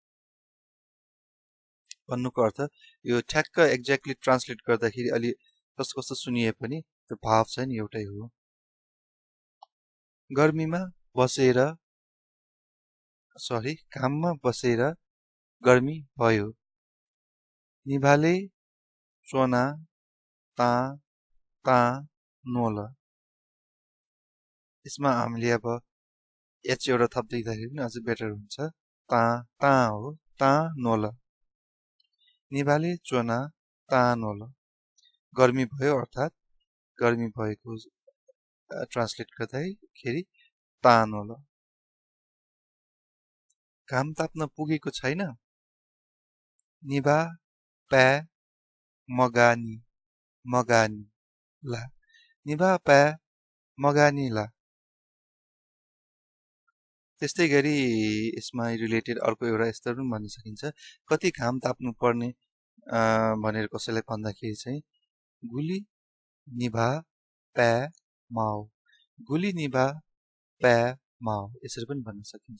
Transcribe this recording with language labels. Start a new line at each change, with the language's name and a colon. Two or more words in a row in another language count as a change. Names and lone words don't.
Nepali: भन्नुको अर्थ यो ठ्याक्क
English: exactly translate
Nepali: गर्दाखेरि अलि कस्तो कस्तो सुनिए पनि त्यो भाव चाहिँ एउटै हो। घाममा बसेर गर्मी भयो।
Sherpa: निभाले चोना ता ता नोल।
Nepali: यसमा हामीले अब एच एउटा थप्दै दिँदाखेरि पनि अझै बेटर हुन्छ।
Sherpa: ता ता हो, ता नोल। निभाले चोना ता नोल।
Nepali: गर्मी भयो अर्थात् गर्मी भएको ट्रान्सलेट गर्दाखेरि
Sherpa: ता नोल।
Nepali: घाम ताप्न पुगेको छैन।
Sherpa: निभा प्या मगानी मगानी ला। निभा प्या मगानी ला।
Nepali: त्यस्तै गरी यसमा रिलेटेड अर्को एउटा यस्तो पनि भन्न सकिन्छ। कति घाम ताप्नु पर्ने भनेर कसैलाई भन्दाखेरि चाहिँ
Sherpa: गुली निभा प्या माओ। गुली निभा प्या माओ
Nepali: यसरी पनि भन्न सकिन्छ।